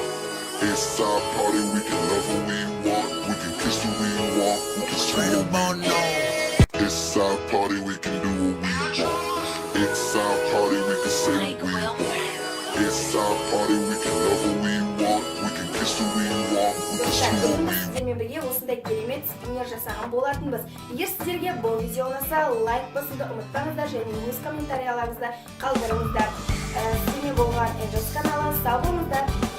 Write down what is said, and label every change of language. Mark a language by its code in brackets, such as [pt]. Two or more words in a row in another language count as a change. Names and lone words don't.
[en] It's our party, we can love who we want, we can kiss who we want, we can screw who we want. It's our party, we can do what we want. It's our party, we can say what we want. It's our party, we can love who we want, we can kiss who we want, we can screw who we want. [kk] Сіздермен бірге осындай керемет скример жасаған болатынбыз. Егер сіздерге бұл видео ұнаса, лайк басуды ұмытпаңыздар және өз комментарияларыңызды қалдырыңыздар. Сіздермен болған Angels каналы, сау болыңыздар.